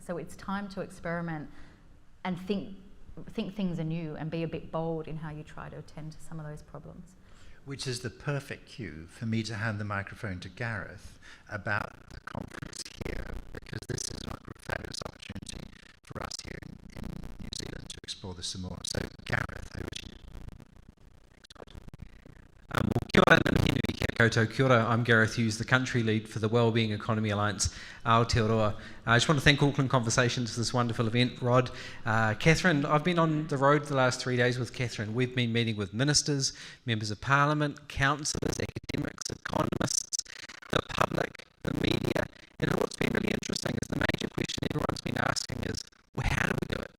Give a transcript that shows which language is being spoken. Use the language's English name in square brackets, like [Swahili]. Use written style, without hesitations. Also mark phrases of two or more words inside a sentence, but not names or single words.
[English] So it's time to experiment and think things anew and be a bit bold in how you try to attend to some of those problems. Which is the perfect cue for me to hand the microphone to Gareth about the conference here, because this is a fabulous opportunity for us here in New Zealand to explore this some more. So, Gareth, over to you. [Māori] Kia ora, Namihinui, kia koutou, kia ora. [English] I'm Gareth Hughes, the country lead for the Wellbeing Economy Alliance, Aotearoa. I just want to thank Auckland Conversations for this wonderful event. Rod, Catherine, I've been on the road the last 3 days with Catherine. We've been meeting with ministers, members of parliament, councillors, academics, economists, the public, the media, and what's been really interesting is the major question everyone's been asking is, well, how do we do it?